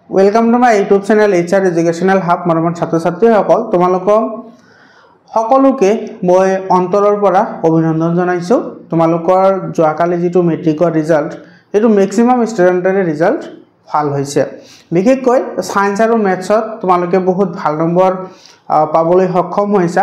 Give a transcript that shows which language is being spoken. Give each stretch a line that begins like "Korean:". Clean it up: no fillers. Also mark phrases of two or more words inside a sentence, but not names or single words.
English: Welcome to my YouTube channel
Assamese: HR एजुकेशनल हब মৰমৰ ছাত্ৰ ছাত্ৰী সকল তোমালোকক সকলোকে মই অন্তৰৰ পৰা অভিনন্দন জনাইছো। তোমালোকৰ যোৱাকালি যেটো মেট্ৰিকৰ ৰিজাল্ট এটো ম্যাক্সিমাম ষ্টুডেন্টৰে ৰিজাল্ট ভাল হৈছে। বিশেষকৈ সায়েন্স আৰু ম্যাথছত তোমালোকে বহুত ভাল নম্বৰ পাবলৈ সক্ষম হৈছা।